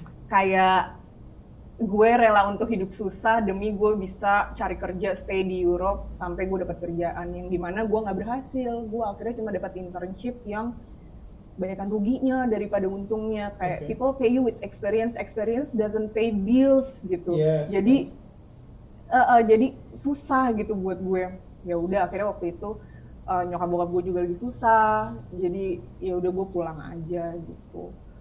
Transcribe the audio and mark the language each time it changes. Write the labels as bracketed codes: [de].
[id] Kayak gue rela untuk hidup susah demi gue bisa cari kerja, stay di Europe sampai gue dapat kerjaan yang dimana gue nggak berhasil. Gue akhirnya cuma dapat internship yang banyakkan ruginya daripada untungnya. Kayak [en] people pay you with experience doesn't pay bills [id] gitu. [en] Yes, [id] Jadi susah gitu buat gue. Ya udah akhirnya waktu itu nyokap bokap gue juga lagi susah, jadi ya udah gue pulang aja gitu.